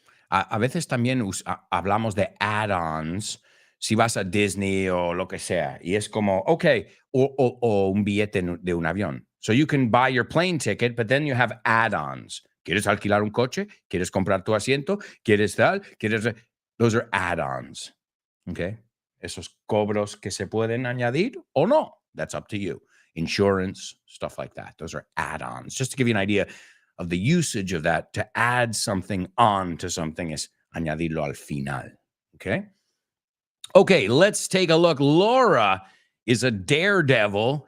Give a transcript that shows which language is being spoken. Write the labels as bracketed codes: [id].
[es] A veces también hablamos de add-ons si vas a Disney o lo que sea. Y es como, okay, o un billete de un avión. [en] So you can buy your plane ticket, but then you have add-ons. [es] ¿Quieres alquilar un coche? ¿Quieres comprar tu asiento? ¿Quieres tal? ¿Quieres...? [en] Those are add-ons. Okay? [es] Esos cobros que se pueden añadir o no. [en] That's up to you. Insurance, stuff like that. Those are add-ons. Just to give you an idea of the usage of that, to add something on to something [es] es añadirlo al final. [en] Okay? Okay, let's take a look. Laura is a daredevil.